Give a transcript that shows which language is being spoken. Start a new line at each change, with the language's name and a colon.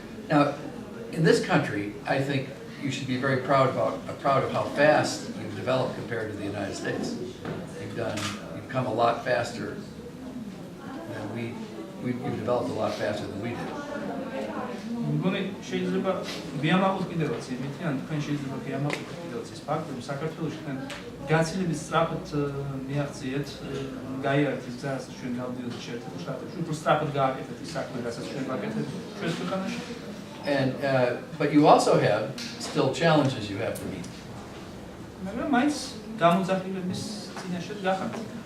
English: Now, in this country, I think you should be very proud of how fast you've developed compared to the United States. You've come a lot faster than you've developed a lot faster than we did.
Georgian: მგონი შეიძლება ვიამაყოთ კიდევაც იმითი, ან თქვენ შეიძლება ვიამაყოთ კიდევაც ის ფაქტი, რომ საქართველოში თქვენ გაცილებით სწრაფად მიაღწიეთ, გაიარეთ ის გზა, რასაც ჩვენ გავდივართ შეერთებულ შტატებში, უფრო სწრაფად გააკეთეთ ის საქმე, რასაც ჩვენ ვაკეთებთ ჩვენს ქვეყანაში.
English: But you also have still challenges you have to meet.
Georgian: მაგრამ მაინც გამოძახილების წინაშე გახართ.